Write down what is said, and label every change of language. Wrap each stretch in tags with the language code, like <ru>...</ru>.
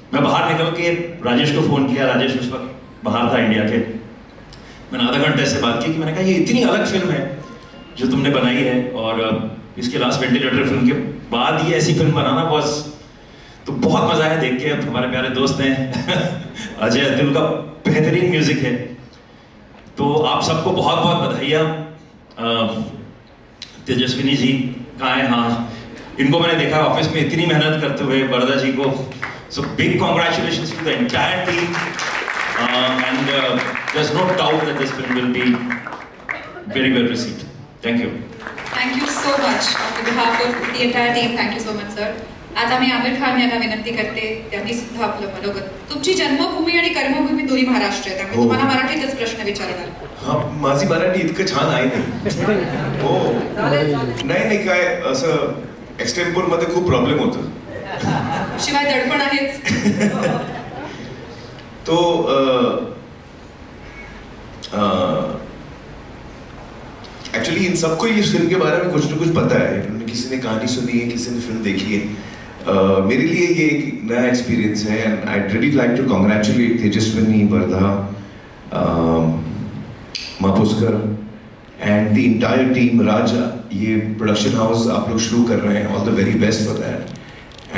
<hi>मैं बाहर निकल के राजेश को फोन किया, राजेश उस वक्त बाहर था इंडिया के, मैंने आधा घंटे से बात की कि मैंने कहा ये इतनी अलग फिल्म है जो तुमने बनाई है और इसके लास्ट वेंटिलेटर फिल्म के बाद ये ऐसी फिल्म बनाना बस, तो बहुत मजा आया देख के। अब हमारे प्यारे दोस्त हैं अजय अतुल का बेहतरीन म्यूजिक है, तो आप सबको बहुत बहुत बधाइयाँ। तेजस्विनी जी कहाँ है? हाँ, इनको मैंने देखा ऑफिस में इतनी मेहनत करते हुए, बरदा जी को,</hi> <en>So big congratulations to the entire team and there's no doubt that this film will be very well received. Thank you. Thank you so much on behalf of the entire team. Thank you so much, sir.</en> <mr>आता मी आमिर खान यांना विनंती करते, त्यांनी सुद्धा आपलं मनोगत. तुमची जन्मभूमी आणि कर्मभूमी दोन्ही महाराष्ट्र आहे, त्यामुळे तुम्हाला मराठीतच प्रश्न विचारणार. हा, माझी मराठी इतकं छान आहे नाही. हो, नाही काय असं एक्सटेम्पोर मध्ये खूप प्रॉब्लेम होतं. शिवाय दडपण आहेच.</mr> <hi>तो एक्चुअली इन सबको इस फिल्म के बारे में कुछ ना कुछ पता है, किसी ने कहानी सुनी है, किसी ने फिल्म देखी है। मेरे लिए ये एक नया एक्सपीरियंस है</hi> <en>and I really like to congratulate Tejaswini, Vardha, Mapuskar and the entire team,</en> <hi>राजा, ये प्रोडक्शन हाउस आप लोग शुरू कर रहे हैं,</hi> <en>All the very best for that.</en>